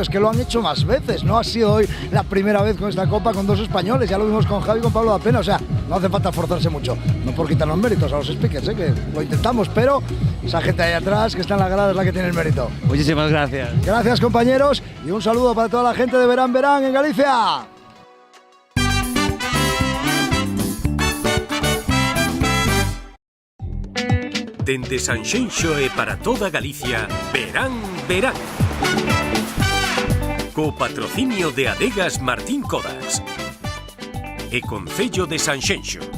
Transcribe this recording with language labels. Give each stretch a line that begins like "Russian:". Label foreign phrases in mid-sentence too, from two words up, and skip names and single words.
Spanish: Es que lo han hecho más veces, no ha sido hoy la primera vez con esta copa con dos españoles, ya lo vimos con Javi y con Pablo da Pena, o sea, no hace falta forzarse mucho, no por quitar los méritos a los speakers, que lo intentamos, pero esa gente ahí atrás que está en la grada es la que tiene el mérito. Muchísimas gracias. Gracias compañeros y un saludo para toda la gente de Verán Verán en Galicia.
Galician: Dende Sanxenxo e para toda Galicia, Verán Verán. Co patrocinio de Adegas Martín Codax e Concello de Sanxenxo.